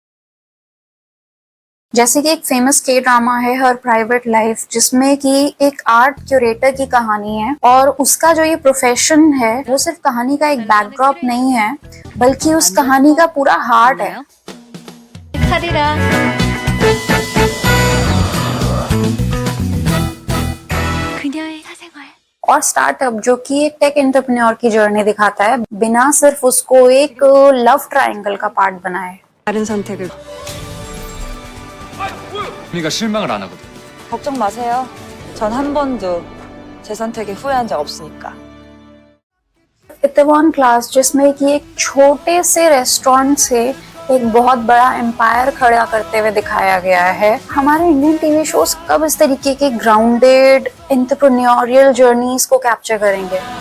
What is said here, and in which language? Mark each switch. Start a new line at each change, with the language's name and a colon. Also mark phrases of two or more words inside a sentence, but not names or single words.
Hindi: जैसे कि एक फेमस के ड्रामा है हर प्राइवेट लाइफ, जिसमें कि एक
English: art curator
Hindi: की कहानी है और उसका जो ये प्रोफेशन है वो सिर्फ कहानी का एक बैकड्रॉप नहीं है बल्कि उस कहानी का पूरा हार्ट है। और स्टार्टअप जो कि एक
English: tech entrepreneur
Hindi: की जर्नी दिखाता है बिना सिर्फ उसको एक
English: love triangle
Hindi: का पार्ट बनाए।
Korean: 다른 선택을. 우리가 실망을 안 하거든. 걱정 마세요. 전 한 번도 제 선택에 후회한 적 없으니까.
Hindi: इत्तेवॉन क्लास, जिसमें कि एक छोटे से रेस्टोरेंट से एक बहुत बड़ा एम्पायर खड़ा करते हुए दिखाया गया है। हमारे
English: Indian TV shows
Hindi: कब इस तरीके के
English: grounded entrepreneurial journeys
Hindi: को कैप्चर करेंगे?